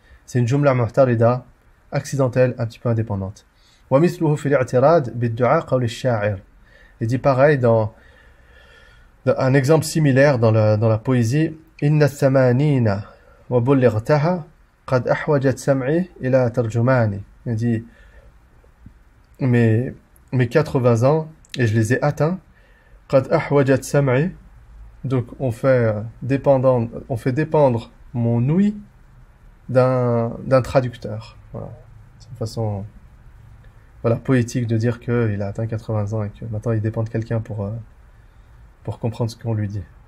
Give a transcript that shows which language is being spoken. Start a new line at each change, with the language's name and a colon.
French: C'est une jumla mu'tarida accidentelle, un petit peu indépendante.
Arabic: ومثله في الاعتراض بالدعاء قول الشاعر.
French: Il dit pareil dans un exemple similaire dans la poésie.
Arabic: إن الثمانين وبلغتها قد أحوجت سمعي إلى ترجماني.
French: Il dit mes 80 ans et je les ai atteints.
Arabic: قد أحوجت سمعي,
French: donc on fait dépendre mon ouïe d'un traducteur. Voilà. C'est une façon poétique de dire qu'il a atteint 80 ans et que maintenant il dépend de quelqu'un pour comprendre ce qu'on lui dit.